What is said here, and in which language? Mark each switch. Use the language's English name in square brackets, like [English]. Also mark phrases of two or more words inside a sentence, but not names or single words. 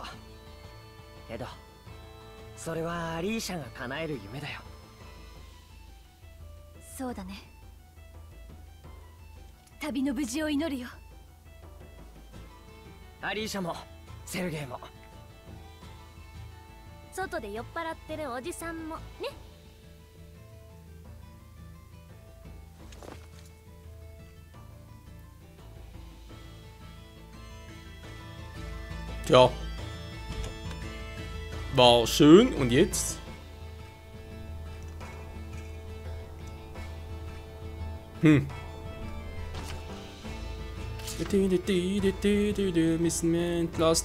[Japanese] けどそれはアリーシャが叶える夢だよ。そうだね。旅の無事を祈るよ。アリーシャもセルゲイも。外で酔っ払ってるおじさんもね。 [German] Tja. War schön und jetzt? Müssen wir entlassen.